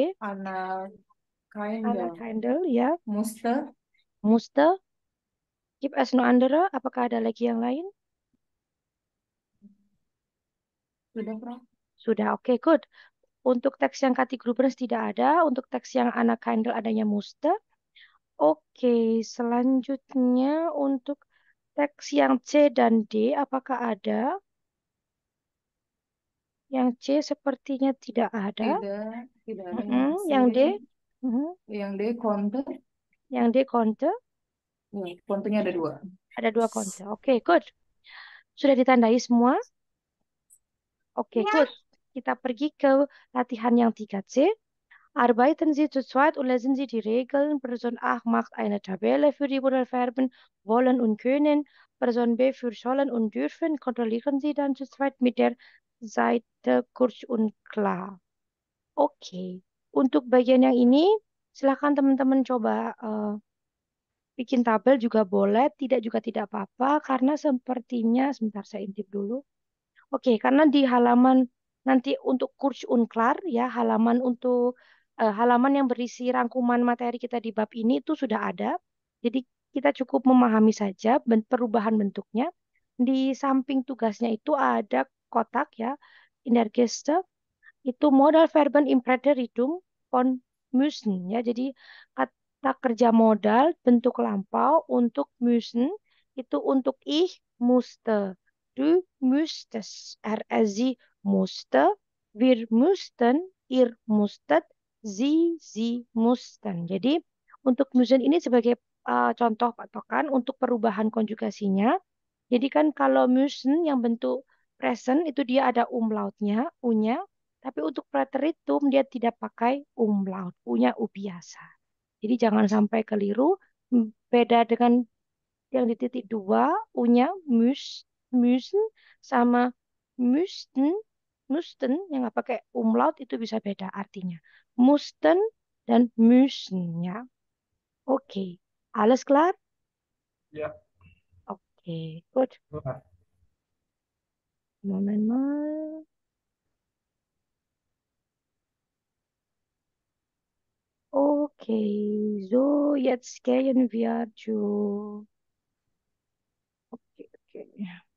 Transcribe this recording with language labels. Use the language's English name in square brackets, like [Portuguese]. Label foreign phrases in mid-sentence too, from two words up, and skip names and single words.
[Indonesian] Anak Anak [German] Kindle, Handel, ya. Muster, Muste. Gibt es noch andere? [Indonesian] Apakah ada lagi yang lain? sudah, Prof. Sudah, oke, good. Untuk teks yang Kati Grubens tidak ada. Untuk teks yang anak Handel adanya muste. Oke, selanjutnya untuk teks yang C dan D, apakah ada? Yang C sepertinya tidak ada. Tidak ada yang C. Yang D, Mm-mm. Yang D, konter. Yang D konte, Nih, konternya ada dua. ada dua konte. Oke, good. Sudah ditandai semua? Oke, good. Kita pergi ke latihan yang 3C. [German] Arbeiten Sie zu zweit und lesen Sie die Regeln. Person A macht eine Tabelle für die Modalverben wollen und können. Person B für sollen und dürfen. Kontrollieren Sie dann zu zweit mit der Seite kurz und klar. [Indonesian] Oke. Untuk bagian yang ini, silahkan teman-teman coba bikin tabel juga boleh, tidak juga tidak apa-apa, karena sepertinya, sebentar saya intip dulu. Oke, karena di halaman nanti untuk [German] kurz und klar, [Indonesian] ya, halaman untuk halaman yang berisi rangkuman materi kita di bab ini itu sudah ada. Jadi kita cukup memahami saja perubahan bentuknya. Di samping tugasnya itu ada kotak ya, [German] in der Geste, [Indonesian] itu [German] modal verben im Präteritum von müssen [Indonesian] ya. Jadi kata kerja modal bentuk lampau untuk müssen itu untuk [German] ich musste, du müsstest, sie musste, wir mussten, ihr musstet, sie mussten. [Indonesian] Jadi untuk müssen ini sebagai contoh patokan untuk perubahan konjugasinya. Jadi kan kalau müssen yang bentuk present itu dia ada umlautnya, u-nya. Tapi untuk preteritum dia tidak pakai umlaut, punya u biasa. Jadi jangan sampai keliru. Beda dengan yang di titik dua, u-nya müssen sama müssten, müssten yang nggak pakai umlaut itu bisa beda artinya. Mussten dan müssen ya. Oke, [German] alles klar? [Indonesian] Ya. Oke, good. Wah. [German] Moment mal. Okay, so jetzt gehen wir zu. [English] Okay, okay.